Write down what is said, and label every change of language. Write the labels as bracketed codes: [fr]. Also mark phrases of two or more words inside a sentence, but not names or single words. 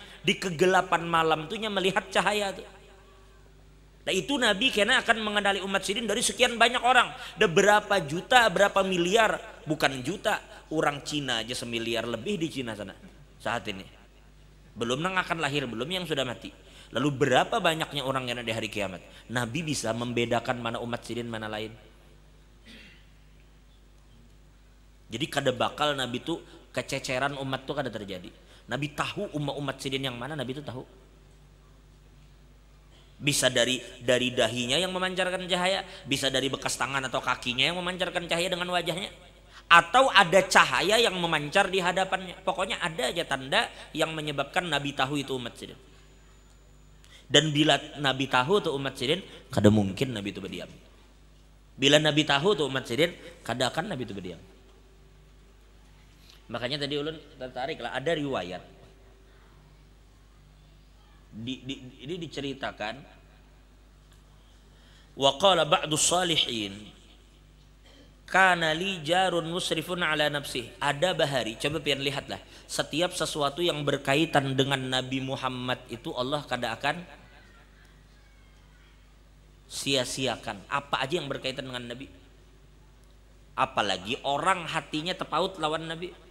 [bjn] Di kegelapan malam tuh nya melihat cahaya tuh. Nah itu Nabi karena akan mengenali umat sidin dari sekian banyak orang. [id] Ada berapa juta, berapa miliar, bukan juta, orang Cina aja 1 miliar lebih di Cina sana saat ini. Belum yang akan lahir, belum yang sudah mati. Lalu berapa banyaknya orang yang ada di hari kiamat. [bjn] Nabi bisa membedakan mana umat sidin mana lain. Jadi kada bakal Nabi itu kececeran umat tuh kada terjadi. Nabi tahu umat sidin yang mana, [id] Nabi itu tahu. Bisa dari dahinya yang memancarkan cahaya, bisa dari bekas tangan atau kakinya yang memancarkan cahaya dengan wajahnya, atau ada cahaya yang memancar di hadapannya. [bjn] Pokoknya ada aja tanda yang menyebabkan Nabi tahu itu umat sidin. Dan bila Nabi tahu tuh umat sidin, kada mungkin Nabi itu berdiam. Bila Nabi tahu tuh umat sidin, kada akan Nabi itu berdiam. Makanya tadi ulun tertarik lah, ada riwayat ini diceritakan, [ar] وقال بعض الصالحين كان لي جار مسرف على نفسه. [bjn] Ada bahari, coba pian lihatlah, setiap sesuatu yang berkaitan dengan Nabi Muhammad itu Allah kada akan sia-siakan. Apa aja yang berkaitan dengan Nabi, apalagi orang hatinya tepaut lawan Nabi.